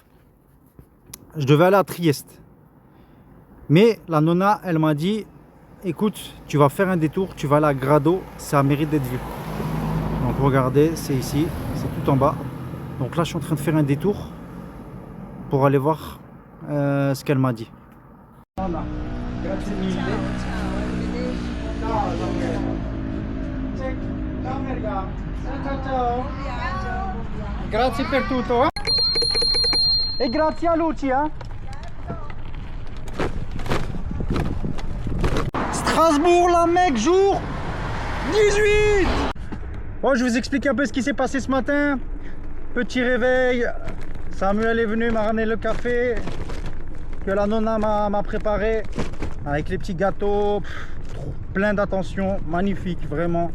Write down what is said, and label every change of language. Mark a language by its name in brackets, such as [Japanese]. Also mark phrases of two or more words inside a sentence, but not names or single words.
[French] Je devais aller à Trieste. Mais la nonna, elle m'a dit, écoute, tu vas faire un détour, tu vas aller à Grado, ça mérite d'être vu. Donc regardez, c'est ici, c'est tout en bas. Donc là, je suis en train de faire un détour pour aller voir ce qu'elle m'a dit. Voilà. [Italian] Grazie mille. Ciao, ciao, ciao. Grazie per tutto. E grazie a Lucia. [French] Strasbourg, la mec, jour 18. Bon, je vous explique un peu ce qui s'est passé ce matin. Petit réveil, Samuel est venu, m'a ramené le café que la nonna m'a préparé avec les petits gâteaux, plein d'attention, magnifique, vraiment.